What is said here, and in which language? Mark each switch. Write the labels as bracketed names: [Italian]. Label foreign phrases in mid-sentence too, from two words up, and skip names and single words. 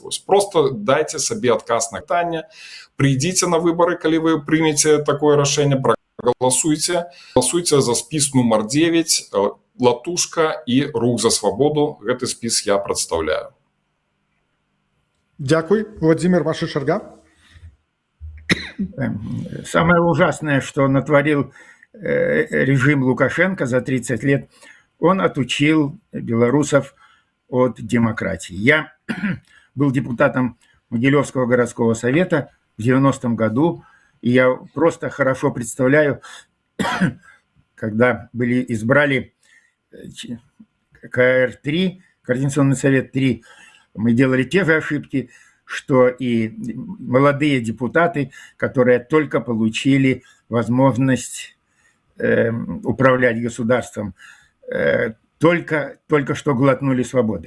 [Belarusian] Вось просто дайце сабе адказ на пытанне, прыйдзіце на выбары, калі вы прымеце такое рашэнне, прагаласуйце, галасуйце за спіс нумар 9, Латушка і Рух за свабоду. Гэты спіс я прадстаўляю. Дякуй. Владимир, ваша чарга. [Russian] Самое ужасное, что натворил режим Лукашенко за 30 лет, он отучил белорусов от демократии. Я был депутатом Могилевского городского совета в 90-м году, и я просто хорошо представляю, когда избрали КР-3, Координационный совет 3, мы делали те же ошибки, что и молодые депутаты, которые только получили возможность управлять государством, только что глотнули свободы.